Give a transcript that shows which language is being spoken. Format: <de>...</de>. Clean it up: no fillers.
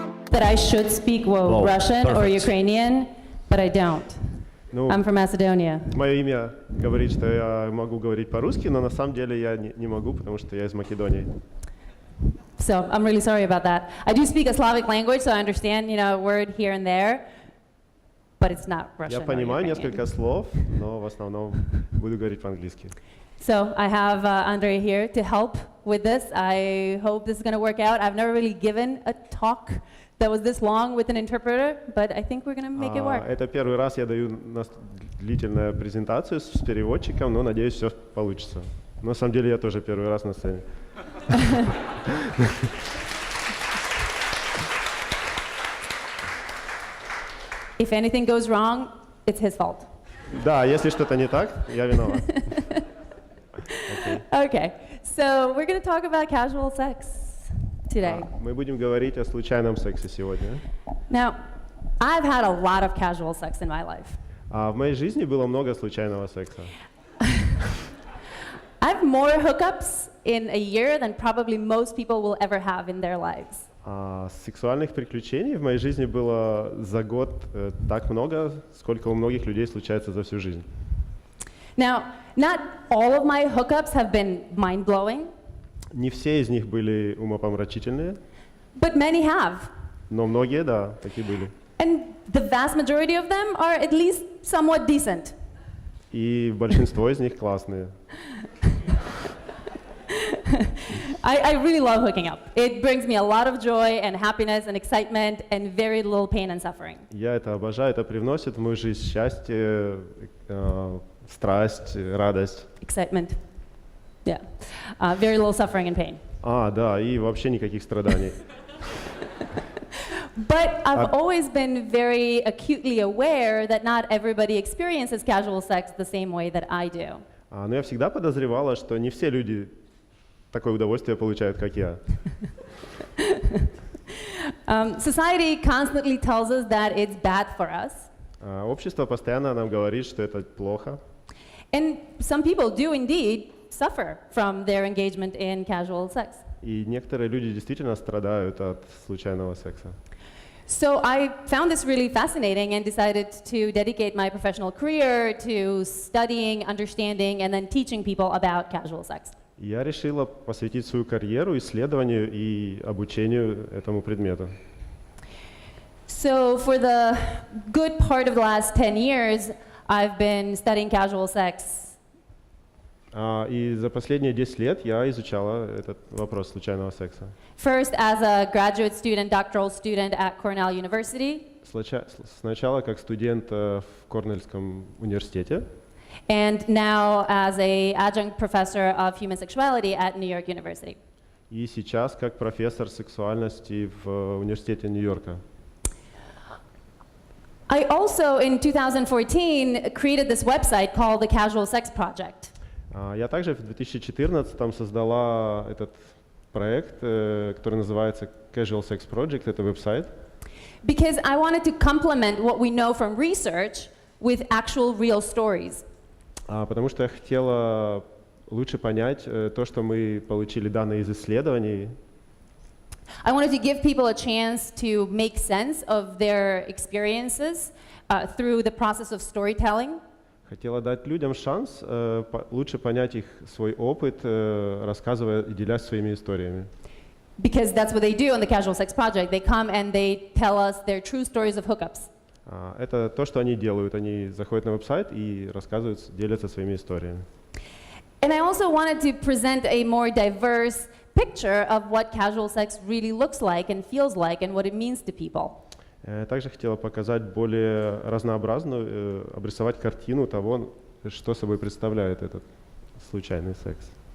<en>that I should speak Russian or Ukrainian, but I don't. I'm from Macedonia.</en> <ru>Мое имя говорит, что я могу говорить по-русски, но на самом деле я не могу, потому что я из Македонии.</ru> <en>So I'm really sorry about that. I do speak a Slavic language, so I understand, a word here and there, but it's not Russian.</en> <ru>Я понимаю несколько слов, но в основном буду говорить по-английски.</ru> <en>So I have Andrei here to help with this. I hope this is going to work out. I've never really given a talk that was this long with an interpreter, but I think we're going to make it work.</en> <ru>Это первый раз я даю длительную презентацию с переводчиком, но надеюсь, все получится. Но на самом деле я тоже первый раз на сцене.</ru> <en>If anything goes wrong, it's his fault.</en> <ru>Да, если что-то не так, я виноват.</ru> <en>Okay, so we're going to talk about casual sex today.</en> <ru>Мы будем говорить о случайном сексе сегодня.</ru> <en>Now, I've had a lot of casual sex in my life.</en> <ru>В моей жизни было много случайного секса.</ru> <en>I have more hookups in a year than probably most people will ever have in their lives.</en> <ru>Сексуальных приключений в моей жизни было за год так много, сколько у многих людей случается за всю жизнь.</ru> <en>Now, not all of my hookups have been mind-blowing.</en> <ru>Не все из них были умопомрачительные.</ru> <en>But many have.</en> <ru>Но многие, да, такие были.</ru> <en>And the vast majority of them are at least somewhat decent.</en> <ru>И большинство из них классные.</ru> <en>I really love hooking up. It brings me a lot of joy and happiness and excitement and very little pain and suffering.</en> <ru>Я это обожаю, это привносит в мою жизнь счастье, страсть, радость.</ru> <en>Excitement. Yeah. Very little suffering and pain.</en> <ru>Да, и вообще никаких страданий.</ru> <en>But I've always been very acutely aware that not everybody experiences casual sex the same way that I do.</en> <ru>Но я всегда подозревала, что не все люди такое удовольствие получают, как я.</ru> <en>Society constantly tells us that it's bad for us.</en> <ru>Общество постоянно нам говорит, что это плохо.</ru> <en>And some people do indeed suffer from their engagement in casual sex.</en> <ru>И некоторые люди действительно страдают от случайного секса.</ru> <en>So I found this really fascinating and decided to dedicate my professional career to studying, understanding, and then teaching people about casual sex.</en> <ru>Я решила посвятить свою карьеру исследованию и обучению этому предмету.</ru> <en>So for the good part of the last 10 years, I've been studying casual sex.</en> <ru>И за последние 10 лет я изучала этот вопрос случайного секса.</ru> <en>First as a graduate student, doctoral student at Cornell University.</en> <ru>Сначала как студент в Корнельском университете.</ru> <en>And now as an adjunct professor of human sexuality at New-York University.</en> <ru>И сейчас как профессор сексуальности в университете Нью-Йорка.</ru> <en>I also, in 2014, created this website called the Casual Sex Project.</en> <ru>Я также в 2014 создала этот проект, который называется Casual Sex Project, это веб-сайт.</ru> <en>Because I wanted to complement what we know from research with actual real stories.</en> <ru>Потому что я хотела лучше понять то, что мы получили данные из исследований.</ru> <en>I wanted to give people a chance to make sense of their experiences through the process of storytelling.</en> <ru>Хотела дать людям шанс лучше понять их свой опыт, рассказывая и делясь своими историями.</ru> <en>Because that's what they do on the Casual Sex Project. They come and they tell us their true stories of hookups.</en> <ru>Это то, что они делают. Они заходят на веб-сайт и рассказывают, делятся своими историями.</ru> <en>And I also wanted to present a more diverse picture of what casual sex really looks like and feels like and what it means to people.</en> <ru>Также хотела показать более разнообразную, обрисовать картину того, что собой представляет этот случайный секс.</ru>